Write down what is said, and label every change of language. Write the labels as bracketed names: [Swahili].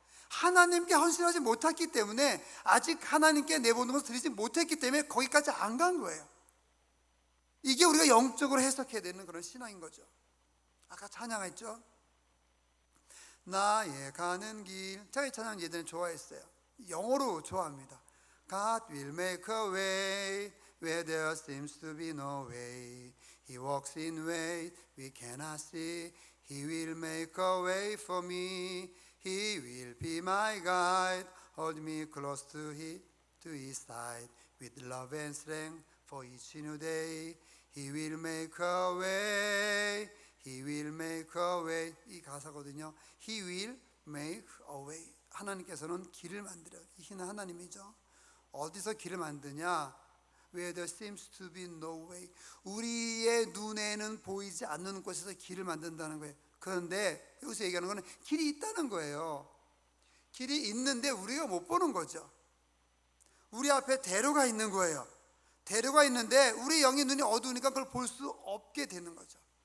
[Korean] 하나님께 헌신하지 못했기 때문에, 아직 하나님께 내보는 것을 드리지 못했기 때문에 거기까지 안 간 거예요. 이게 우리가 영적으로 해석해야 되는 그런 신앙인 거죠. 아까 찬양했죠? 나의 가는 길. 제가 이 찬양 예전에 좋아했어요. 영어로 좋아합니다. [English] God will make a way where there seems to be no way. He walks in ways we cannot see. He will make a way for me. He will be my guide. Hold me close to his side. With love and strength for each new day. He will make a way. He will make a way. [Korean] 이 가사거든요. [English] He will make a way. [Korean] 하나님께서는 길을 만들어요. 이는 하나님이죠. 어디서 길을 만드냐? [English] Where there seems to be no way. [Korean] 우리의 눈에는 보이지 않는 곳에서 길을 만든다는 거예요. 그런데 여기서 얘기하는 거는 길이 있다는 거예요. 길이 있는데 우리가 못 보는 거죠. 우리 앞에 대로가 있는 거예요. 대로가 있는데 우리 영의 눈이 어두우니까 그걸 볼 수 없게 되는 거죠.